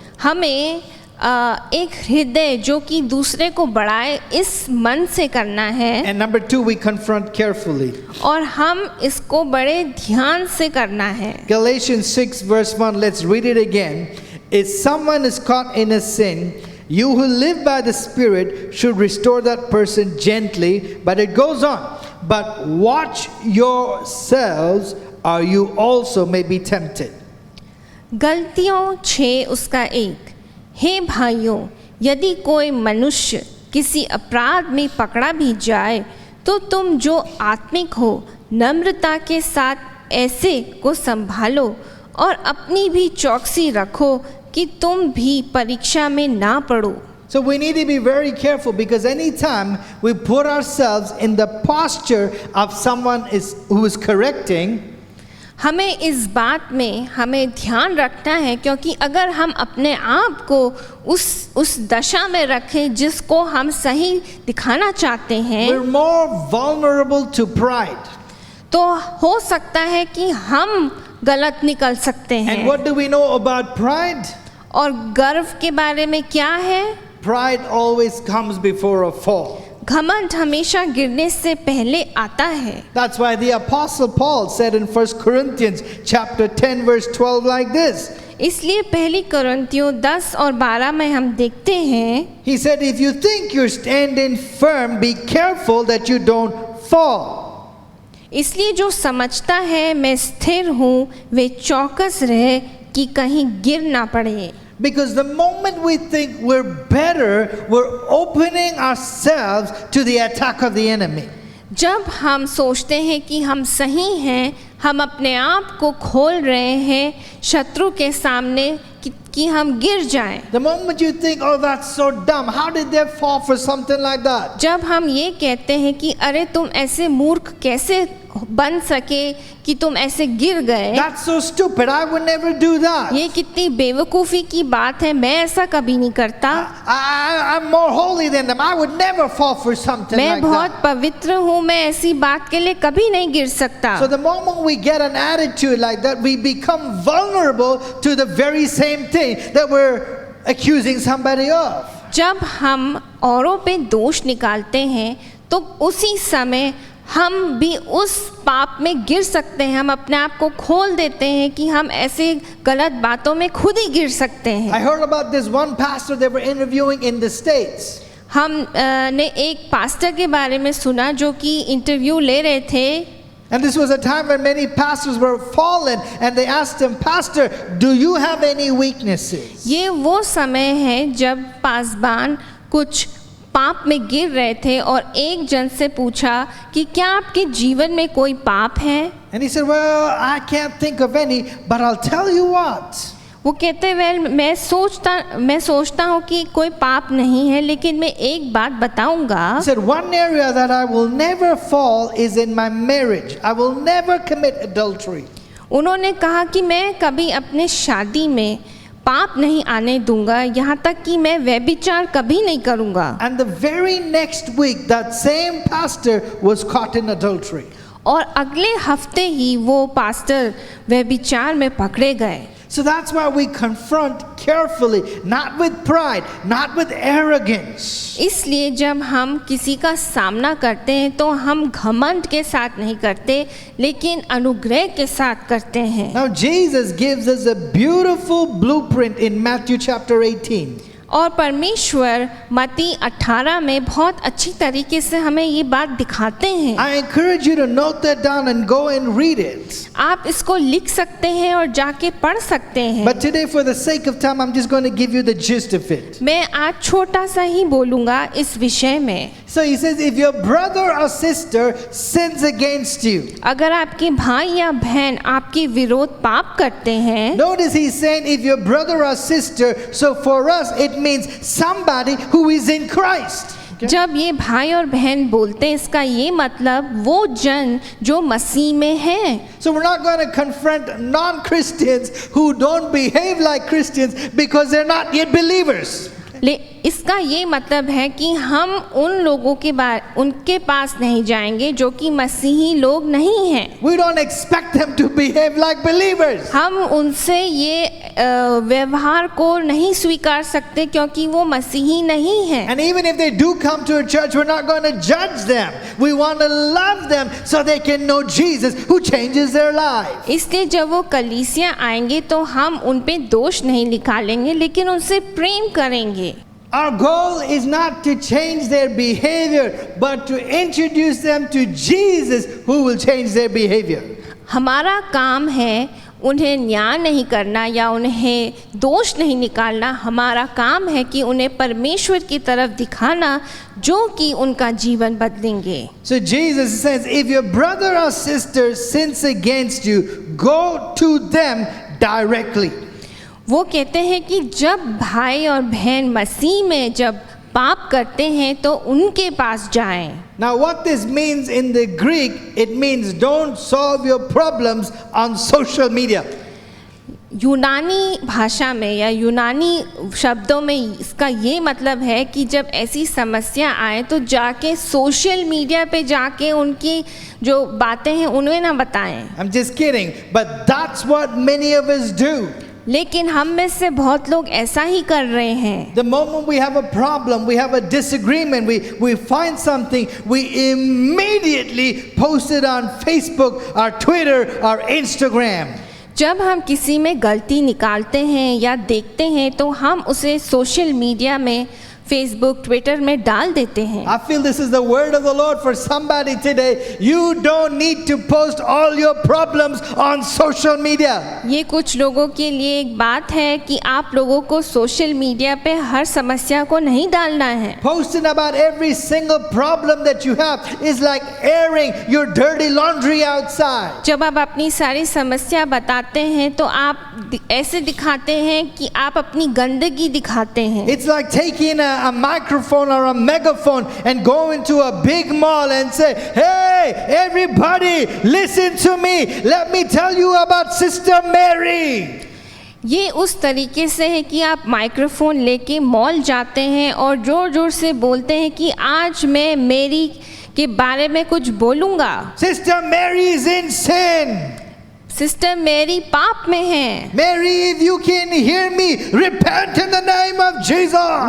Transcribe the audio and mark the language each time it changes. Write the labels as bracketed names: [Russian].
[Hindi] हमें एक हृदय जो कि दूसरे को बढ़ाए इस मन से करना है। [English] And number 2, we confront carefully. [Hindi] और हम इसको बड़े ध्यान से करना है। [English] Galatians 6 verse 1, let's read it again. If someone is caught in a sin, you who live by the Spirit should restore that person gently. But it goes on. But watch yourselves, or you also may be tempted. [Hindi] गलतियों 6 उसका 1, हे भाइयों, यदि कोई मनुष्य किसी अपराध में पकड़ा भी जाए तो तुम जो आत्मिक हो नम्रता के साथ ऐसे को संभालो और अपनी भी चौकसी रखो कि तुम भी परीक्षा में ना पड़ो। [English] So we need to be very careful, because anytime we put ourselves in the posture of someone who is correcting, [Hindi] हमें इस बात में हमें ध्यान रखना है, क्योंकि अगर हम अपने आप को उस दशा में रखें जिसको हम सही दिखाना चाहते हैं, [English] we're more vulnerable to pride. [Hindi] तो हो सकता है कि हम गलत निकल सकते [English] And [Hindi] हैं। [English] what do we know about pride? [Hindi] और गर्व के बारे में क्या है? [English] Pride always comes before a fall. [Hindi] घमंड हमेशा गिरने से पहले आता है। [English] That's why the Apostle Paul said in 1 Corinthians chapter 10 verse 12 like this. [Hindi] इसलिए पहली कुरिन्थियों 10 और 12 में हम देखते हैं, [English] He said, if you think you're standing firm, be careful that you don't fall. [Hindi] इसलिए जो समझता है मैं स्थिर हूँ वे चौकस रहे कि कहीं गिर ना पड़े। [English] Because the moment we think we're better, we're opening ourselves to the attack of the enemy. [Hindi] जब हम सोचते हैं कि हम सही हैं, हम अपने आप को खोल रहे हैं शत्रु के सामने कि हम गिर जाएं। [English] The moment you think, oh, that's so dumb, how did they fall for something like that? [Hindi] जब हम ये कहते हैं कि अरे तुम ऐसे मूर्ख कैसे बन सके कि तुम ऐसे गिर गए, [English] That's so stupid, I would never do that. [Hindi] ये कितनी बेवकूफ़ी की बात है, मैं ऐसा कभी नहीं करता, [English] I'm more holy than them, I would never fall for something [Hindi] मैं [English] like [Hindi] बहुत [English] that. [Hindi] पवित्र हूँ, मैं ऐसी बात के लिए कभी नहीं गिर सकता। [English] So the moment we get an attitude like that, we become vulnerable to the very same thing that we're accusing somebody of. [Hindi] जब हम औरों पे दोष निकालते हैं तो तो उसी समय हम भी उस पाप में गिर सकते हैं। हम अपने आप को खोल देते हैं कि हम ऐसे गलत बातों में खुद ही गिर सकते [English] I [Hindi] हैं। [English] heard about this one pastor they were interviewing in the States. [Hindi] हम ने एक पास्टर के बारे में सुना जो कि इंटरव्यू ले रहे थे, [English] And this was a time when many pastors were fallen and they asked him, Pastor, do you have any weaknesses? [Hindi] ये वो समय है जब पासबान कुछ पाप में गिर रहे थे और एक जन से पूछा कि क्या आपके जीवन में कोई पाप है। [English] And he said, well, I can't think of any, but I'll tell you what. [Hindi] वो कहते वेल मैं सोचता हूँ कि कोई पाप नहीं है, लेकिन मैं एक बात बताऊंगा। [English] He said, one area that I will never fall is in my marriage. I will never commit adultery. [Hindi] उन्होंने कहा कि मैं कभी अपने शादी में पाप नहीं आने दूंगा, यहाँ तक कि मैं व्यभिचार कभी नहीं करूँगा। [English] And the very next week, that same pastor was caught in adultery. [Hindi] और अगले हफ्ते ही वो पास्टर व्यभिचार में पकड़े गए। [English] So that's why we confront carefully, not with pride, not with arrogance. [Hindi] इसलिए जब हम किसी का सामना करते हैं तो हम घमंड के साथ नहीं करते, लेकिन अनुग्रह के साथ करते हैं। [English] Now Jesus gives us a beautiful blueprint in Matthew chapter 18. [Hindi] और परमेश्वर मत्ती 18 में बहुत अच्छी तरीके से हमें ये बात दिखाते हैं। [English] I encourage you to note that down and go and read it. [Hindi] आप इसको लिख सकते हैं और जाके पढ़ सकते हैं। [English] But today, for the sake of time, I'm just going to give you the gist of it. [Hindi] मैं आज छोटा सा ही बोलूँगा इस विषय में। [English] So he says, if your brother or sister sins against you, [Hindi] अगर आपके भाई या बहन आपके विरोध पाप करते हैं, [English] notice he's saying, if your brother or sister, so for us it means somebody who is in Christ. [Hindi] जब ये भाई और बहन बोलते हैं, इसका ये मतलब वो जन जो मसीह में है। [English] So we're not going to confront non-Christians who don't behave like Christians because they're not yet believers. [Hindi] इसका ये मतलब है कि हम उन लोगों के उनके पास नहीं जाएंगे जो कि मसीही लोग नहीं हैं। [English] We don't expect them to behave like believers. [Hindi] हम उनसे ये व्यवहार को नहीं स्वीकार सकते क्योंकि वो मसीही नहीं हैं। [English] And even if they do come to a church, we're not going to judge them. We want to love them so they can know Jesus who changes their life. [Hindi] इसलिए जब वो कलीसिया आएंगे तो हम उन पे दोष नहीं निकालेंगे, लेकिन उनसे प्रेम करेंगे। [English] Our goal is not to change their behavior, but to introduce them to Jesus who will change their behavior. [Hindi] हमारा काम है उन्हें न्याय नहीं करना या उन्हें दोष नहीं निकालना। हमारा काम है कि उन्हें परमेश्वर की तरफ दिखाना जो कि उनका जीवन बदलेंगे। [English] So Jesus says, if your brother or sister sins against you, go to them directly. [Hindi] वो कहते हैं कि जब भाई और बहन मसीह में जब पाप करते हैं तो उनके पास जाएं। [English] Now what this means in the Greek, it means don't solve your problems on social media. [Hindi] यूनानी भाषा में या यूनानी शब्दों में इसका ये मतलब है कि जब ऐसी समस्या आए तो जाके सोशल मीडिया पे जाके उनकी जो बातें हैं उन्हें ना बताएं। [English] I'm just kidding, but that's what many of us do. [Hindi] लेकिन हम में से बहुत लोग ऐसा ही कर रहे हैं। [English] The moment we have a problem, we have a disagreement, we find something, we immediately post it on Facebook or Twitter or Instagram. [Hindi] जब हम किसी में गलती निकालते हैं या देखते हैं तो हम उसे सोशल मीडिया में फेसबुक ट्विटर में डाल देते हैं। [English] I feel this is the word of the Lord for somebody today. You don't need to post all your problems on social media. [Hindi] ये कुछ लोगों के लिए एक बात है कि आप लोगों को सोशल मीडिया पे हर समस्या को नहीं डालना है। [English] Posting about every single problem that you have is like airing your dirty laundry outside. [Hindi] जब आप अपनी सारी समस्या बताते हैं तो आप ऐसे दिखाते हैं कि आप अपनी गंदगी दिखाते हैं। [English] It's like taking a microphone or a megaphone and go into a big mall and say, hey, everybody, listen to me. Let me tell you about Sister Mary. [Hindi] ये उस तरीके से है कि आप माइक्रोफोन लेके मॉल जाते हैं और जोर जोर से बोलते हैं कि आज मैं मेरी के बारे में कुछ बोलूँगा। [English] Sister Mary is in sin. [Hindi] Sister मेरी पाप में है। [English] Mary, if you can hear me, repent in the name of Jesus.